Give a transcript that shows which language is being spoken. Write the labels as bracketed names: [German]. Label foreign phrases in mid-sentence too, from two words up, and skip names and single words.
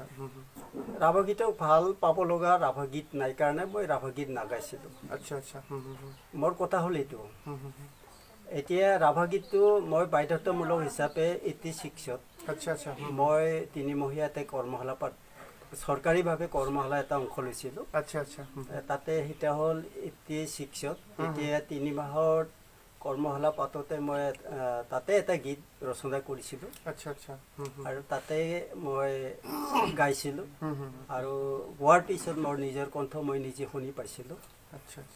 [Assamese] ৰাভা গীতক ভাল পাব লগা ৰাভা গীত নাই কাৰণে মই ৰাভা গীত নাগাইছিলোঁ আচ্ছা আচ্ছা মোৰ কথা হ'ল এইটো এতিয়া ৰাভা গীতটো মই বাধ্যতামূলক হিচাপে 86ত আচ্ছা আচ্ছা মই 3 মহীয়াতে কৰ্মশালা চৰকাৰীভাৱে কৰ্মশালা এটা অংশ লৈছিলোঁ আচ্ছা আচ্ছা তাতে সেটা হ'ল 86ত এতিয়া 3 মাহৰ কৰ্মশালা পাততে মই তাতে এটা গীত ৰচনা কৰিছিলোঁ আচ্ছা আচ্ছা আৰু তাতে মই গাইছিলোঁ আৰু গোৱাৰ পিছত মোৰ নিজৰ কণ্ঠ মই নিজে শুনি পাইছিলোঁ আচ্ছা আচ্ছা